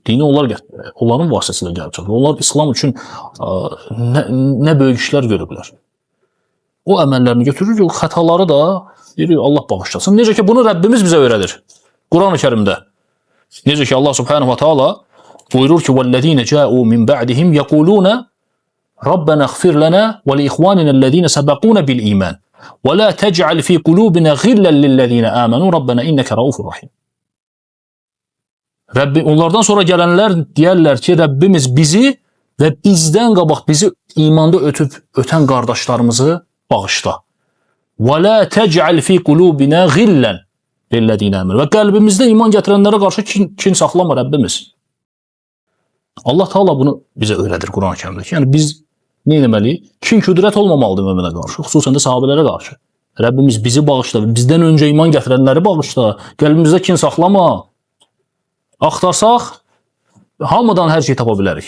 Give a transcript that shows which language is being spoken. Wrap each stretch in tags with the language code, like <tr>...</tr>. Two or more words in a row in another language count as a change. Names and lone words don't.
<az>Dini onların vasitəsilə gəlib çıxır. Onlar İslam üçün nə böyük işlər görüblər. O əməllərini götürürük, o xətaları da Allah bağışlasın. Necə ki, bunu Rəbbimiz bizə öyrədir. Quran-ı Kərimdə. Necə ki,</az> <ar>الله سبحانه وتعالى</ar> <az>buyurur ki,</az> <ar>وَالَّذ۪ينَ جَاءُوا مِنْ بَعْدِهِمْ يَقُولُونَ رَبَّنَا اغْفِرْ لَنَا وَلِإِخْوَانِنَا الَّذ۪ينَ سَبَقُونَ بِالْإِيمَانِ وَلَا تَجْعَلْ ف۪ي قُلُوبِنَا غِلًّا لِلَّذ۪ينَ آمَنُوا رَبَّنَا إِنَّكَ رَؤُوفٌ رَحِيمٌ</ar> <az>Onlardan sonra gələnlər deyərlər ki, Rəbbimiz bizi və bizdən qabaq bizi imanda ötən qardaşlarımızı bağışla.</az> <ar>وَلَا تَجْعَلْ ف۪ي قُلُوبِنَا غِلًّا لِلَّذ۪ينَ آمَنُوا</ar> <az>Və qəlbimizdə iman gətirənlərə qarşı kin saxlama Rəbbimiz. Allah Taala bunu bizə öyrədir Quran-ı Kərimdə. Yəni biz nə etməliyik? Kin küdrət olmamalıdır möminə qarşı, xüsusən də sahabələrə qarşı. Rəbbimiz bizi bağışla, bizdən öncə iman gətirənləri bağışla. Qəlbimizdə kin saxlama. Axtarsaq, hamıdan hər şey tapa bilərik.</az>